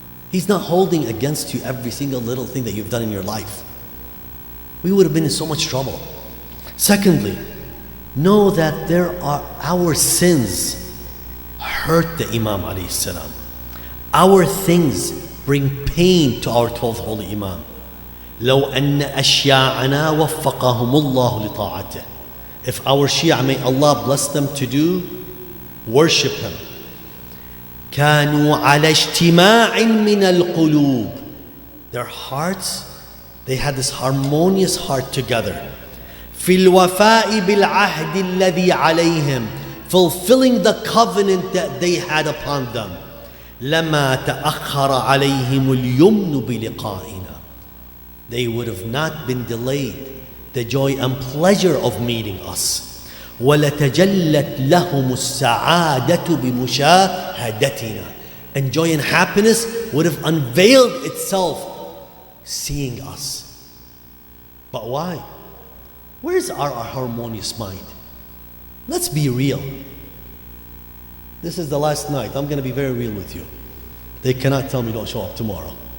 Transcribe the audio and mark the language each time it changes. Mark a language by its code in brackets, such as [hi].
[en] He's not holding against you every single little thing that you've done in your life. We would have been in so much trouble. Secondly, know that our sins hurt the Imam alayhi salam. Our things bring pain to our 12th Holy Imam. [ar] لو أن أشياعنا وفقهم الله لطاعته. [en] If our Shia, may Allah bless them to do, worship Him. [ar] كانوا على اجتماع من القلوب. [en] Their hearts, they had this harmonious heart together. [ar] في الوفاء بالعهد الذي عليهم. [en] Fulfilling the covenant that they had upon them. [ar] لما تأخر عليهم اليمن بلقائنا. [en] They would have not been delayed the joy and pleasure of meeting us. [ar] ولتجلت لهم السعادة بمشاهدتنا. [en] And joy and happiness would have unveiled itself seeing us. But why? Where's our harmonious mind? Let's be real. This is the last night. I'm going to be very real with you. They cannot tell me don't show up tomorrow.